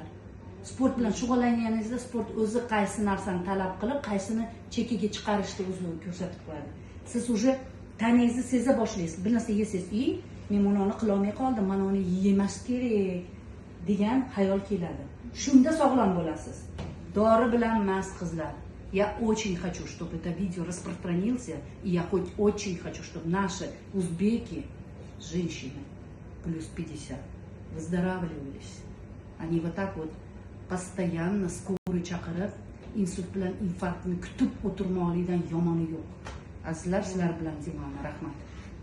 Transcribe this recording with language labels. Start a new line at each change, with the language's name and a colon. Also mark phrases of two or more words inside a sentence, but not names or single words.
Uzbek: Sport bilan shug'ullanganingizda sport o'zi qaysi narsani talab qilib, qaysini chekkaga chiqarishni o'zi ko'rsatib qo'yadi. Siz уже taningizni seza boshlaysiz. Bir narsa yesangiz, men buni qila olmay qoldim, mana uni yemas kerak degan xayol keladi. Shunda sog'lom bo'lasiz. Dori bilan emas, qizlar.
Russian: Я очень хочу, чтобы это видео распространился, и я хоть очень хочу, чтобы наши узбеки, женщины, плюс 50, выздоравливались. Они вот так вот постоянно скорый
Uzbek: chaqirib, insult bilan infarktni kutib o'tirmoqlikdan yomoni yo'q. Azizlar, sizlar bilan deyman, rahmat.